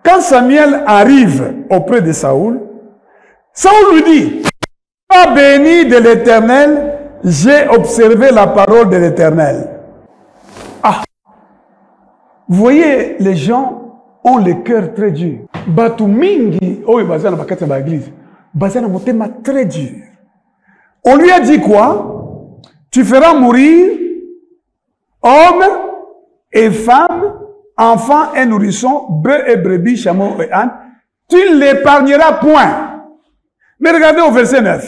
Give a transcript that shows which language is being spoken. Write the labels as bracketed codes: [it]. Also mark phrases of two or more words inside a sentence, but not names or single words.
[fr] Quand Samuel arrive auprès de Saoul, Saoul lui dit, « Sois béni de l'Éternel, j'ai observé la parole de l'Éternel. » Ah! Vous voyez, les gens ont le cœur très dur. [ln] Batu mingi, oh, bazana bakata ba église. Bazana motema [fr] très dur. On lui a dit quoi? Tu feras mourir hommes et femmes, enfants et nourrissons, bœufs et brebis, chameaux et ânes. Tu ne l'épargneras point. Mais regardez au verset 9.